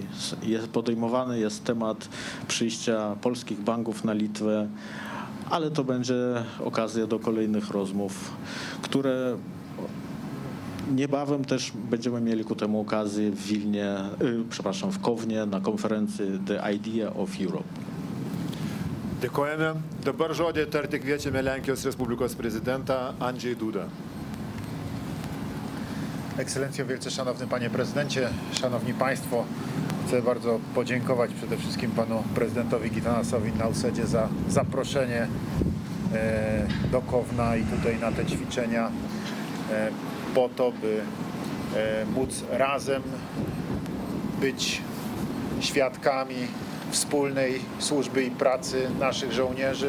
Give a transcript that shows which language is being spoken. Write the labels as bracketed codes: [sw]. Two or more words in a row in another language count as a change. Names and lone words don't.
[pl] Podejmowany jest temat przyjścia polskich banków na Litwę, ale to będzie okazja do kolejnych rozmów, które niebawem też będziemy mieli ku temu okazję w Wilnie, w Kownie na konferencji The Idea of Europe. [lt] Dėkojame. Dabar žodį tarti kviečiame Lenkijos Respublikos prezydentą Andrzej Duda. [pl] Ekscelencjo, wielce szanowny panie prezydencie, szanowni państwo, chcę bardzo podziękować przede wszystkim panu prezydentowi Gitanasowi Nausedzie za zaproszenie do Kowna i tutaj na te ćwiczenia po to, by móc razem być świadkami wspólnej służby i pracy naszych żołnierzy.